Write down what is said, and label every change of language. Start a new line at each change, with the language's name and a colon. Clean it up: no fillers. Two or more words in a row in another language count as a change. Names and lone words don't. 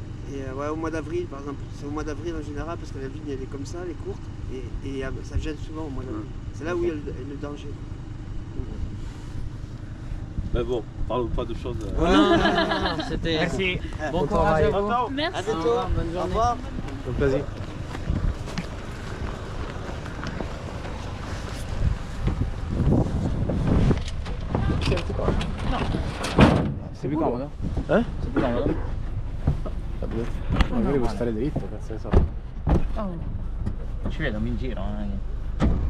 French: Et ouais, au mois d'avril, par exemple, c'est au mois d'avril en général, parce que la vigne elle est comme ça, elle est courte, et ça gèle souvent au mois d'avril. C'est là où il y a le danger. Mais bon, parlons pas de choses. non, c'était... Merci. Bon Bon courage à travail. vous. Merci. À bientôt. Au revoir, bonne Au journée. revoir. Un plaisir.
Italian: Senti qua. Sei più comodo? Eh? Sei più comodo? Vabbè. Magari vuoi stare dritto, cazzo ne so. Ci vedo in giro, non è che...